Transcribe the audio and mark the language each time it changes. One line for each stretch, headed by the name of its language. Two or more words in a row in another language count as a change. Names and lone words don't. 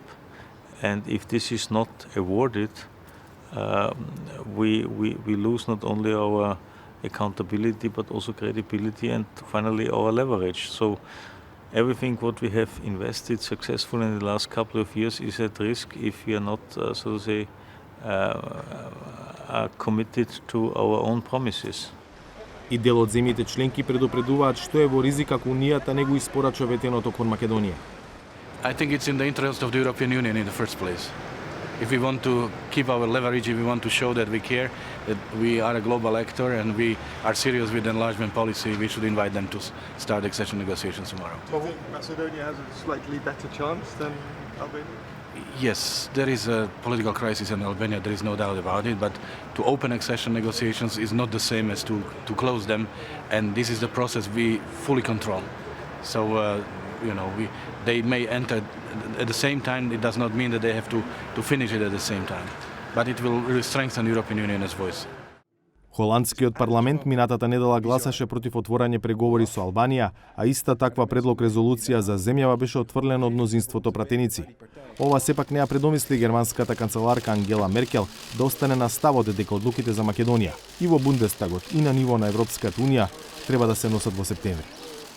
English: And if this is not awarded, we lose not only our accountability but also credibility and finally our leverage. So everything what we have invested successfully in the last couple of years is at risk if we are not, so to say, are committed to our own promises.
Macedonian: И дел од земјите членки предупредуваат што е во ризик ако Унијата не го испорача ветеното кон Македонија.
English: I think it's in the interest of the European Union in the first place. If we want to keep our leverage, if we want to show that we care, that we are a global actor and we are serious with the enlargement policy, we should invite them to start accession negotiations tomorrow. Do you think Macedonia has a slightly better chance than Albania? Yes, there is a political crisis in Albania, there is no doubt about it, but to open accession negotiations is not the same as to close them, and this is the process we fully control. So, they may enter at the same time. It does not mean that they have to finish it at the same time, but it will really strengthen the European Union's voice.
Macedonian: Холандскиот парламент минатата недела гласаше против отворање преговори со Албанија, а иста таква предлог резолуција за земјава беше отфрлена од мнозинството пратеници. Ова сепак не ја предомисли германската канцеларка Ангела Меркел да остане на ставот дека одлуките за Македонија и во Бундестагот и на ниво на Европската Унија треба да се носат во септември.